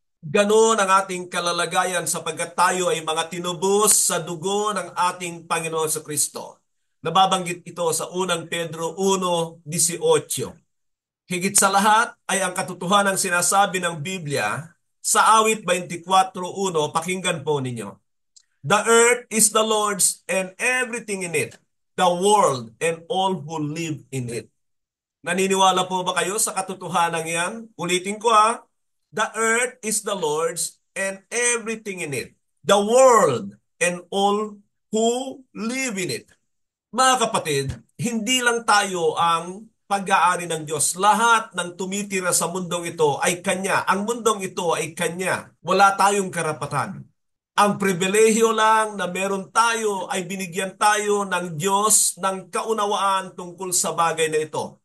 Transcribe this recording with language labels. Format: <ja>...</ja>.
<tl>Ganon ang ating kalalagayan sapagkat tayo ay mga tinubos sa dugo ng ating Panginoon sa Kristo. Nababanggit ito sa unang Pedro 1:18. Higit sa lahat ay ang katotohanan ng sinasabi ng Biblia sa awit 24:1, pakinggan po ninyo.</tl> <en>The earth is the Lord's and everything in it, the world and all who live in it.</en> <tl>Naniniwala po ba kayo sa katotohanan yan? Ulitin ko ha.</tl> <en>The earth is the Lord's and everything in it, the world and all who live in it.</en> <tl>Mga kapatid, hindi lang tayo ang pag-aari ng Diyos. Lahat ng tumitira sa mundong ito ay Kanya. Ang mundong ito ay Kanya. Wala tayong karapatan. Ang pribilehyo lang na meron tayo ay binigyan tayo ng Diyos ng kaunawaan tungkol sa bagay na ito.</tl>